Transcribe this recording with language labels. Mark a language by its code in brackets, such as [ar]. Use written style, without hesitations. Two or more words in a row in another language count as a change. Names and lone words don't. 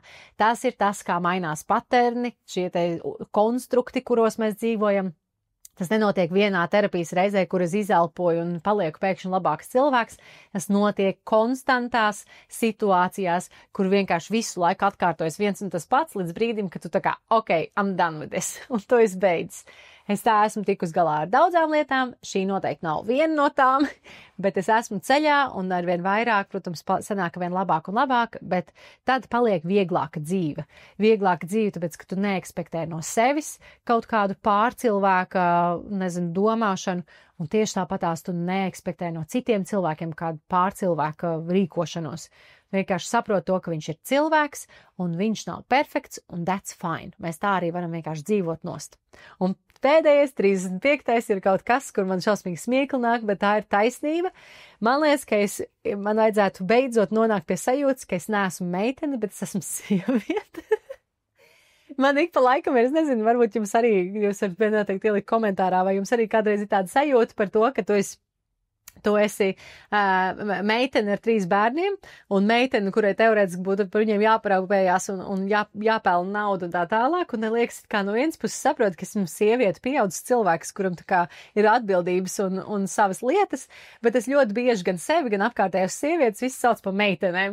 [lv] Tas ir tas, kā mainās paterni, šie te konstrukti, kuros mēs dzīvojam. Tas nenotiek vienā terapijas reizē, kur es izelpoju un palieku pēkšņi labāks cilvēks. Tas notiek konstantās situācijās, kur vienkārši visu laiku atkārtojas viens un tas pats līdz brīdim, kad tu tā kā, [en] ok, I'm done with this, [lv] un to es beidzu. Es tā esmu tikus galā ar daudzām lietām, šī noteikti nav viena no tām, bet es esmu ceļā un arvien vairāk, protams, sanāk vien labāk un labāk, bet tad paliek vieglāka dzīve. Vieglāka dzīve, tāpēc, ka tu neekspektē no sevis kaut kādu pārcilvēka, domāšanu, un tieši tāpatās tu neekspektē no citiem cilvēkiem kādu pārcilvēka rīkošanos. Vienkārši saprot to, ka viņš ir cilvēks, un viņš nav perfekts, un [en] that's fine. [lv] Mēs tā arī varam vienkārši dzīvot nost. Un pēdējais, 35. ir kaut kas, kur man šausmīgi smiekli nāk, bet tā ir taisnība. Man liekas, ka man vajadzētu beidzot nonākt pie sajūtas, ka es neesmu meitene, bet es esmu sieviete. Man ik pa laikam ir, es nezinu, varbūt jūs varat noteikti ielikt komentārā, vai jums arī kādreiz ir tāda sajūta par to, ka tu esi meitene ar 3 bērniem, un meitene, kurai teorētiski būtu par viņiem jāparaugājās un jāpelna naudu un tā tālāk, un liekas, kā no vienas puses saprot, ka esmu sieviete, pieaudzis cilvēks, kuram tā kā ir atbildības un savas lietas, bet es ļoti bieži gan sevi, gan apkārtējos sievietes visu sauc par meitenēm.